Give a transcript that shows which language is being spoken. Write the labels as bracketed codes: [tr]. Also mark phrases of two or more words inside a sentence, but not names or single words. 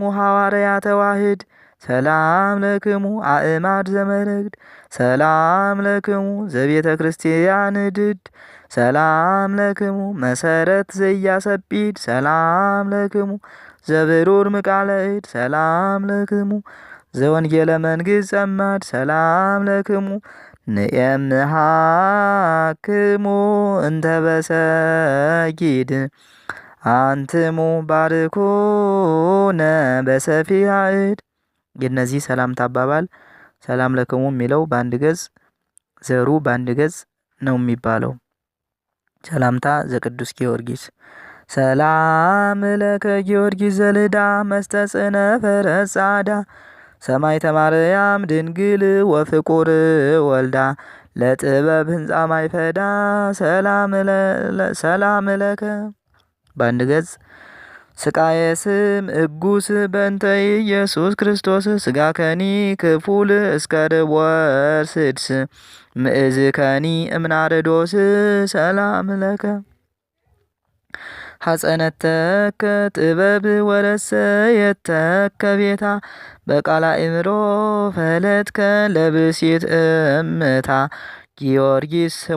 [gez] ሐዋርያተ ዋሕድ ሰላም ለክሙ አእማድ ዘመረግድ ሰላም ለክሙ ዘቤተ ክርስቲያን ድድ ሰላም ለክሙ መሰረት ዘያሰጲድ ሰላም ለክሙ ዘብሩር ምቃለ እድ ሰላም ለክሙ ዘወንጌለ መንግሥት ጸማድ ሰላም ለክሙ ንኤምሃክሙ እንተ በሰጊድ አንትሙ ባርኩነ በሰፊሐ እድ። [am] የእነዚህ ሰላምታ አባባል ሰላም ለክሙ የሚለው በአንድ ገጽ ዘሩ በአንድ ገጽ ነው የሚባለው። [gez] ሰላምታ ዘቅዱስ ጊዮርጊስ። ሰላም ለከ ጊዮርጊስ ዘልዳ መስተጽነ ፈረስ ጻዳ ሰማዕተ ማርያም ድንግል ወፍቁር ወልዳ ለጥበብ ህንፃ ማይፈዳ ሰላም ለከ [am] በአንድ ገጽ። [gez] ስቃየ ስም እጉስ በእንተ ኢየሱስ ክርስቶስ ስጋ ከኒ ክፉል እስከ ርቦር ስድስ ምእዝ ከኒ እምናርዶስ ሰላም ለከ ሐጸነተከ ጥበብ ወረሰየተከ ቤታ በቃላ እምሮ ፈለትከ ለብሲት እምታ ጊዮርጊስ ስሙ